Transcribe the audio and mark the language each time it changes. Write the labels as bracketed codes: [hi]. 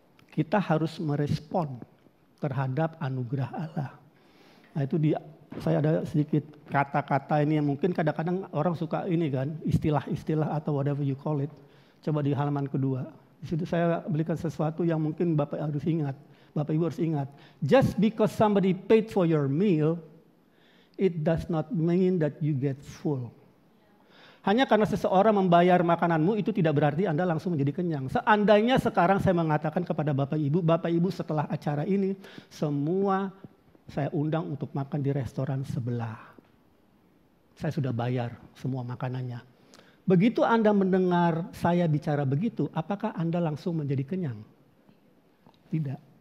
[id] Kita harus merespon terhadap anugerah Allah. Nah, itu saya ada sedikit kata-kata ini yang mungkin kadang-kadang orang suka ini kan, istilah-istilah atau [en] whatever you call it. [id] Coba di halaman kedua. Di situ saya berikan sesuatu yang mungkin Bapak harus ingat. Bapak Ibu harus ingat. [en] Just because somebody paid for your meal, it does not mean that you get full. [id] Hanya karena seseorang membayar makananmu itu tidak berarti Anda langsung menjadi kenyang. Seandainya sekarang saya mengatakan kepada Bapak Ibu setelah acara ini, semua saya undang untuk makan di restoran sebelah. Saya sudah bayar semua makanannya. Begitu Anda mendengar saya bicara begitu, apakah Anda langsung menjadi kenyang? Tidak.